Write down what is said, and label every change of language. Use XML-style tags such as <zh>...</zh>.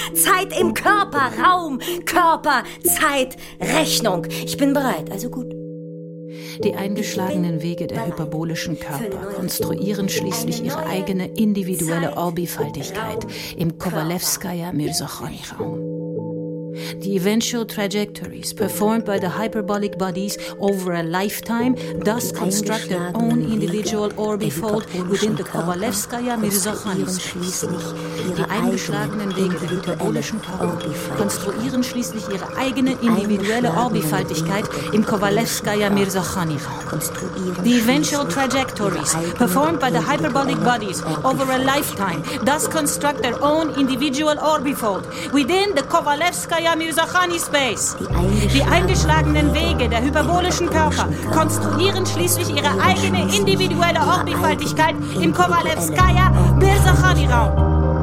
<de>Zeit im Körper-Raum-Körper-Zeit-Rechnung. Ich bin bereit, also gut. Die eingeschlagenen Wege der hyperbolischen Körper konstruieren schließlich ihre eigene individuelle Orbifaltigkeit im Kowalewskaja-Mirsochoni-Raum.</de> <en>The eventual trajectories performed by the hyperbolic bodies over a lifetime thus construct their own individual orbifold within the Kowalewskaja-Mirsochoni space.</en> <de>Die eingeschlagenen Wege der hyperbolischen Körper konstruieren schließlich ihre eigene individuelle Orbifaltigkeit im Kowalewskaja-Mirsochoni-Raum.</de> <en>The eventual trajectories performed by the hyperbolic bodies over a lifetime thus construct their own individual orbifold within the Kowalewskaja Mirsochani Space.</en> <de>Die eingeschlagenen Wege der hyperbolischen Körper konstruieren schließlich ihre eigene individuelle Orbifaltigkeit im Kowalewskaja Mirsochani Raum.</de>